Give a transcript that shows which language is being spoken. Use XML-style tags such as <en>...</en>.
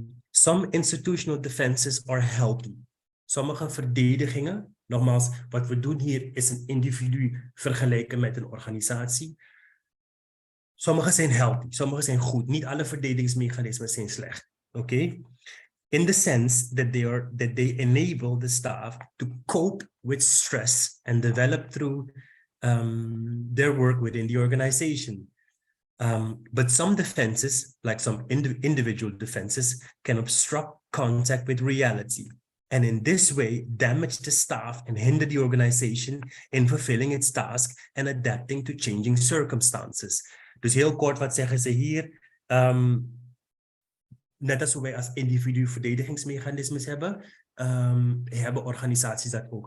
<en>Some institutional defenses are healthy.</en> <nl>Sommige verdedigingen, nogmaals, wat we doen hier is een individu vergelijken met een organisatie. Sommige zijn healthy, sommige zijn goed. Niet alle verdedigingsmechanismen zijn slecht. Okay?</nl> <en>In the sense that they enable the staff to cope with stress and develop through their work within the organization. But some defenses, like some individual defenses, can obstruct contact with reality, and in this way damage the staff and hinder the organization in fulfilling its task and adapting to changing circumstances.</en> <nl>Dus heel kort, wat zeggen ze hier? Net als wij als individu verdedigingsmechanismes hebben, hebben organisaties dat ook.</nl>